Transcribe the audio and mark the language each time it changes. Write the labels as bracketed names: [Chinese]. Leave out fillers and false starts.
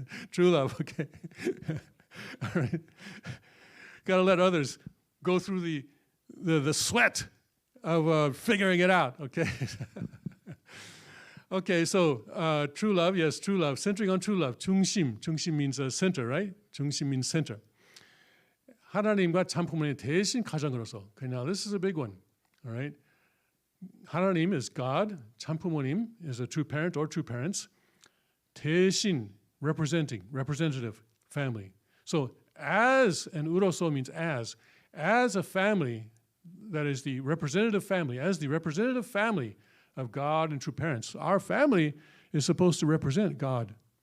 [English] True love, okay. All right. Got to let others go through the sweat of figuring it out, okay? Okay, so true love, yes, true love. Centering on true love. 중심. 중심 means center, right? 중심 means center. [Korean] 하나님과 참부모님 대신 가정으로서. [English] Okay, now this is a big one, all right? 하나님 is God. 참부모님 is a true parent or true parents. 대신, representing, representative family. So as, and 우로서 means as a family that is the representative family, as the representative family of God and true parents, our family is supposed to represent God.